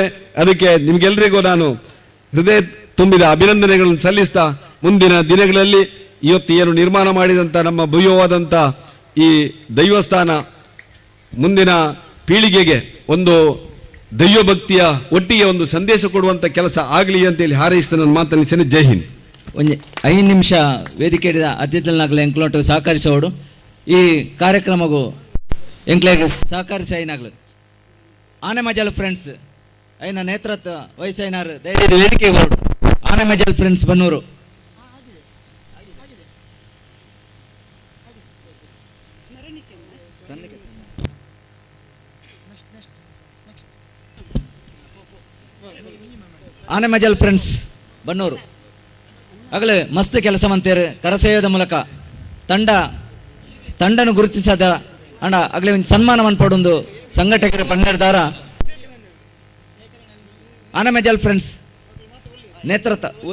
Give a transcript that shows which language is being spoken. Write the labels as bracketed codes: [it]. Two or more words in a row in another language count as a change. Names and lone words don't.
[kn] ಅದಕ್ಕೆ ನಿಮಗೆಲ್ಲರಿಗೂ ನಾನು ಹೃದಯ ತುಂಬಿದ ಅಭಿನಂದನೆಗಳನ್ನು ಸಲ್ಲಿಸ್ತಾ, ಮುಂದಿನ ದಿನಗಳಲ್ಲಿ ಇವತ್ತು ಏನು ನಿರ್ಮಾಣ ಮಾಡಿದಂಥ ನಮ್ಮ ಭವ್ಯವಾದಂಥ ಈ ದೈವಸ್ಥಾನ ಮುಂದಿನ ಪೀಳಿಗೆಗೆ ಒಂದು ದೈವಭಕ್ತಿಯ ಒಟ್ಟಿಗೆ ಒಂದು ಸಂದೇಶ ಕೊಡುವಂಥ ಕೆಲಸ ಆಗಲಿ ಅಂತೇಳಿ ಹಾರೈಸ್ತಾ ನಾನು ಮಾತನಾಡಿಸ್ತೇನೆ. [hi] जय हिंद. [tcy] ಒಂದು 5 ನಿಮಿಷ ವೇದಿಕೆ ಹಿಡಿದ ಅತಿಥಿನಾಗಲಿ ಎಂಕ್ಲೋಟು ಸಹಕರಿಸೋಡು ಈ ಕಾರ್ಯಕ್ರಮಗೂ ಎಂಕ್ಲೆಗೆ ಸಹಕರಿಸಿ ಐನಾಗ್ಲು ಆನೆ ಮಜಲ್ ಫ್ರೆಂಡ್ಸ್ ಐನ ನೇತೃತ್ವ ವಯಸ್ಸೈನಾರು ಧೈರ್ಯದ ವೇದಿಕೆ ಹೊರಡು ಆನೆ ಮಜಲ್ ಫ್ರೆಂಡ್ಸ್ ಬನ್ನೂರು. ಆನೆ ಮಜಲ್ ಫ್ರೆಂಡ್ಸ್ ಬನ್ನೂರು ಆಗಲೇ ಮಸ್ತ್ ಕೆಲಸ ಮಂತೇರು ಕರಸೇವೆದ ಮೂಲಕ ತಂಡನು ಗುರುತಿಸದ ಅಂಡ ಆಗಲೇ ಒಂದು ಸನ್ಮಾನವನ್ನು ಪಡೊಂದು ಸಂಘಟಕರ ಪನ್ನೆರದಾರ ಆನೆ ಮಜಲ್ ಫ್ರೆಂಡ್ಸ್ ನೇತೃತ್ವ